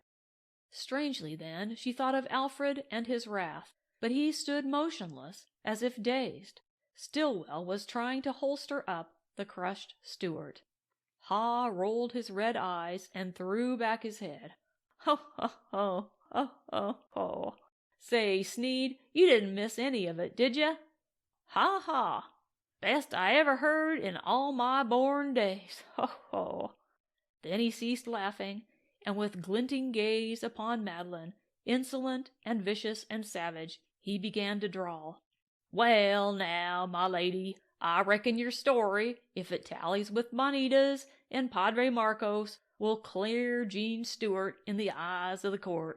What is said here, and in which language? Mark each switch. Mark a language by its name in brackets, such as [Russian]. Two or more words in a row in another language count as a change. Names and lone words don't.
[English] Strangely, then, she thought of Alfred and his wrath, but he stood motionless, as if dazed. Stillwell was trying to holster up the crushed Stuart. Haw rolled his red eyes and threw back his head. "Ho, ho, ho, ho, ho, ho. Say, Sneed, you didn't miss any of it, did ya?" "Ha, ha!" Best I ever heard in all my born days. Ho, ho. Then he ceased laughing, and with glinting gaze upon Madeline, insolent and vicious and savage, he began to drawl. Well, now, my lady, I reckon your story, if it tallies with Bonita's and Padre Marcos, will clear Jean Stewart in the eyes of the court.